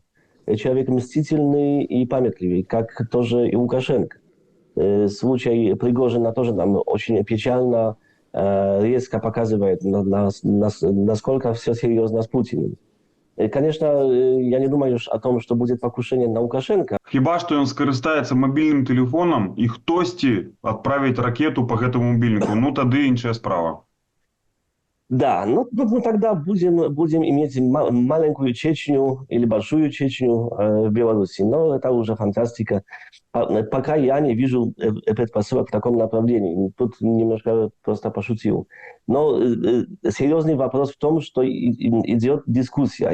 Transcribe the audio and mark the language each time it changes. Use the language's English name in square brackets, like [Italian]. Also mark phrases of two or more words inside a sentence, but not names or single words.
[Russian] Человек мстительный и памятливый, как тоже и Лукашенко. Случай Пригожина тоже нам очень печально, резко показывает, насколько все серьезно с Путиным. Конечно, я не думаю о том, что будет покушение на Лукашенко. [Belarusian] Хіба што ён скарыстаецца мабільным тэлефонам і хтосьці адправіць ракету по гэтаму мобільніку, ну тады іншая справа. [Russian] Да, ну тогда будем иметь маленькую Чечню или большую Чечню в Беларуси. Но это уже фантастика. Пока я не вижу предпосылок в таком направлении. Тут немножко просто пошутил. Но серьезный вопрос в том, что идет дискуссия.